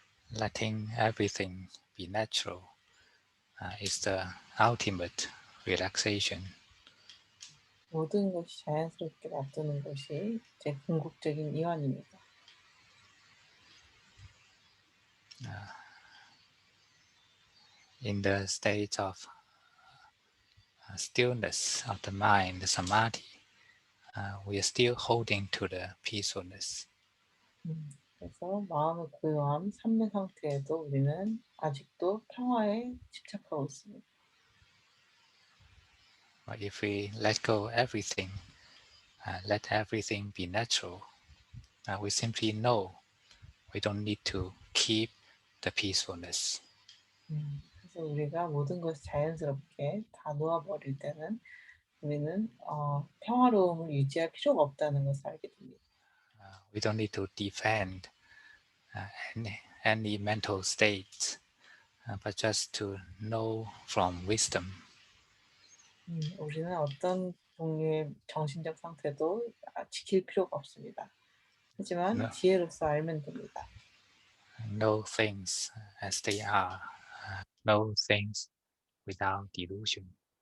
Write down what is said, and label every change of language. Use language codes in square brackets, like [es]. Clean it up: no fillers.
[en] letting everything be natural is the ultimate relaxation. [ko] 모든 것이 자연스럽게 놔두는 것이 제 궁극적인 이완입니다. [en] In the state of stillness of the mind, the samadhi, we are still holding to the peacefulness. [ko] 그래서 마음의 고요함, 삼昧상태에도 우리는 아직도 평화에 집착하고 있습니다. [en] But if we let go everything, let everything be natural, we simply know we don't need to keep the peacefulness. [ko] 그래서 우리가 모든 것을 자연스럽게 다 놓아버릴 때는 우리는 평화로움을 유지할 필요가 없다는 것을 알게 됩니다. [en] We don't need to defend any mental states, but just to know from wisdom. [ko] 우리는 어떤 종류의 정신적 상태도 지킬 필요가 없습니다. 하지만 [en] No, [ko] 지혜로서 알면 됩니다. [en] know things as they are. Know things without delusion.